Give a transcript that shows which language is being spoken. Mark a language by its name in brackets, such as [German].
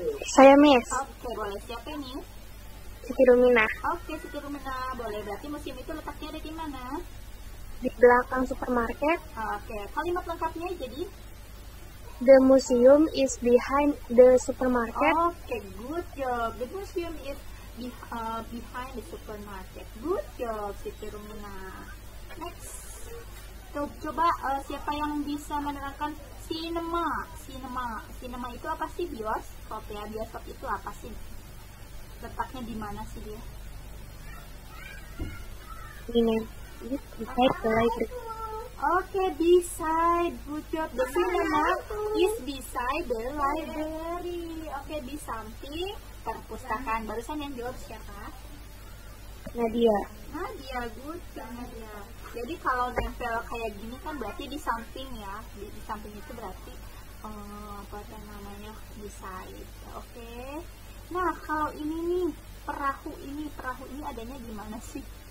[Indonesian] Saya Miss. Oke, boleh. Siapa ini? Siti Rumina. Oke, Siti Rumina. Boleh. Berarti museum itu letaknya ada di mana? Di belakang supermarket. Oke, kalimat lengkapnya jadi? [English] The museum is behind the supermarket. Oke, good job. The museum is behind the supermarket. Good job, Siti Rumina. Next. [Indonesian] Coba siapa yang bisa menerangkan cinema? Cinema itu apa sih? Bioskop ya. Bioskop itu apa sih? Letaknya di mana sih dia? Ini [English] beside the library. Oke, beside. Good job. The cinema is beside the library. [Indonesian] Oke, di samping perpustakaan. Barusan yang jawab siapa? Nadia. Nadia, [English] good job [Indonesian] Nadia. Jadi kalau nempel kayak gini kan berarti di samping ya. Di samping itu berarti apa namanya? [English] Beside. [Indonesian] Oke. Nah, kalau ini nih perahu ini adanya di mana sih?